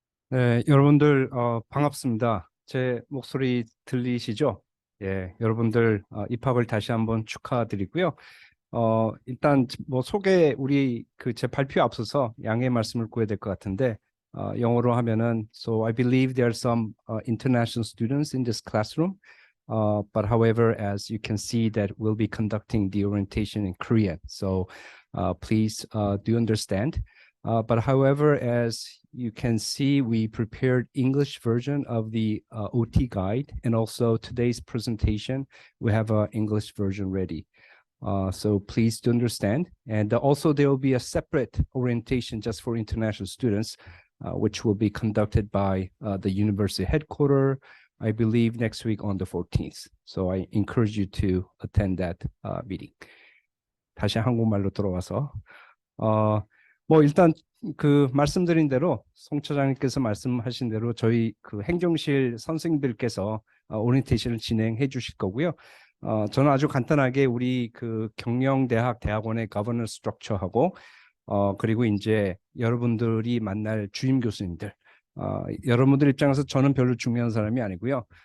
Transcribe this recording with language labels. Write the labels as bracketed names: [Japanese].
[Korean] 네, 여러분들 반갑습니다. 제 목소리 들리시죠? 예, 여러분들 입학을 다시 한번 축하드리고요. 일단 뭐 소개 우리 제 발표 앞서서 양해 말씀을 구해야 될 것 같은데 영어로 하면은 [English] So I believe there are some international students in this classroom. But however, as you can see that we'll be conducting the orientation in Korean. So please do understand. But however, as you can see, we prepared English version of the OT guide, and also today's presentation, we have an English version ready. So please do understand. And also there will be a separate orientation just for international students, which will be conducted by the university headquarters, I believe next week on the 14th. So I encourage you to attend that meeting. [Korean] 다시 한국말로 돌아와서 뭐 일단 말씀드린 대로 송 차장님께서 말씀하신 대로 저희 행정실 선생님들께서 오리엔테이션을 진행해 주실 거고요. 저는 아주 간단하게 우리 경영대학 대학원의 governance structure하고 그리고 이제 여러분들이 만날 주임 교수님들 여러분들 입장에서 저는 별로 중요한 사람이 아니고요.